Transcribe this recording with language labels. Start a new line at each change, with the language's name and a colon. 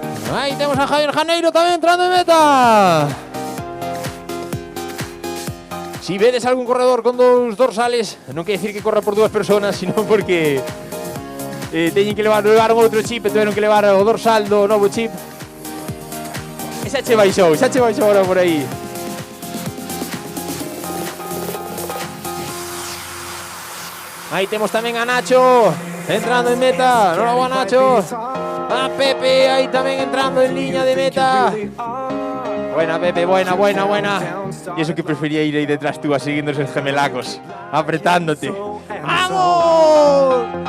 Galician: Aí temos a Javier Janeiro tamén entrando en meta. Si vedes algún corredor con dous dorsales, non quer dicir que corra por dúas personas, sino porque teñen que levar outro chip, e tiveron que levar o dorsal do novo chip. E xa che baixou ahora por aí. Aí temos tamén a Nacho entrando en meta. Noraboa, Nacho. A Pepe aí tamén entrando en liña de meta.
Spanish: Buena, Pepe, buena. Y eso que prefería ir ahí detrás tú, siguiendo esos gemelacos, apretándote. ¡Vamos!